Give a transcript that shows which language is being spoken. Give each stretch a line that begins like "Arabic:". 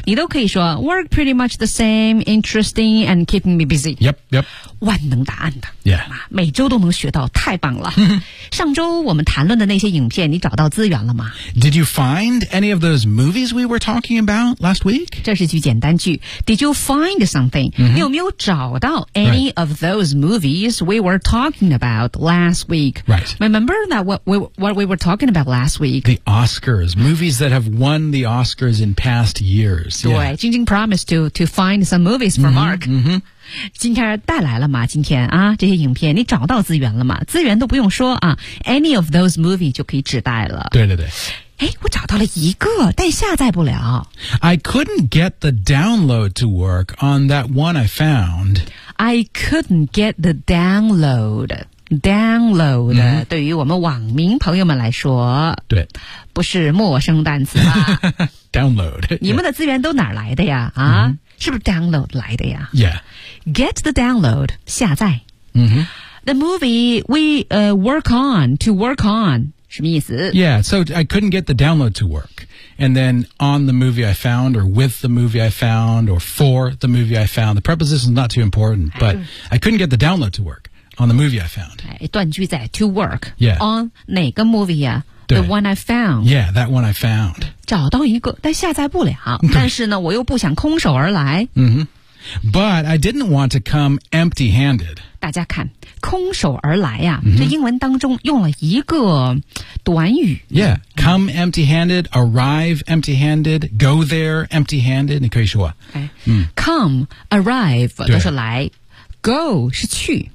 Chinese: 你都可以说
English: work pretty much the same, interesting and keeping me busy. Yep, yep.
Chinese: 万能答案的。
English: Yeah.
Chinese: 每周都能学到，太棒了。上周我们谈论的那些影片，你找到资源了吗？
English: Did you find any of those movies we were talking about last week?
Chinese: 这是句简单句。
English: Did you find something?、 Mm-hmm.
Chinese: 你有没有找到 any、
English: right. of those movies we were talking about last week? Right. Remember that what we were talking about last week? The Oscars. Movies that have won the Oscars in past years.
Chinese: 对，
English: 晶晶 promised to find some movies for mm-hmm, Mark. Mm-hmm.
Chinese: 今天带来了吗今天啊这些影片你找到资源了吗资源都不用说啊
English: any of those movies
Chinese: 就可以指代了对对对哎，我找到了一个，但下载不了。
English: I couldn't get the download to work on that one I found. I couldn't get the download. Download、mm-hmm.
Chinese: 对于我们网民朋友们来说，对，不是陌生单词吧
English: ？Download，
Chinese: 你们的资源都哪来的呀？啊， mm-hmm. 是不是 download 来的呀
English: ？Yeah，get the download
Chinese: 下载。 Mm-hmm.
English: The movie we work on to work on
Chinese: 什么意思
English: ？Yeah， so I couldn't get the download to work, and then on the movie I found, or with the movie I found, or for the movie I found. The preposition is not too important, but I couldn't get the download to work. On the movie I found.
Chinese: 断句在 to work.
English: Yeah. On 哪个 movie 啊 The one I found. Yeah, that one I found.
Chinese: 找到一个但下载不了。但是呢我又不想空手而来。 Mm-hmm.
English: But I didn't want to come empty handed.
Chinese: 大家看空手而来啊、mm-hmm. 这英文当中用了一个短语。
English: Yeah, come empty handed, arrive empty handed, go there empty handed.
Chinese: 你可以说、
English: okay. Come, arrive,
Chinese: 都是来。
English: Go
Chinese: 是去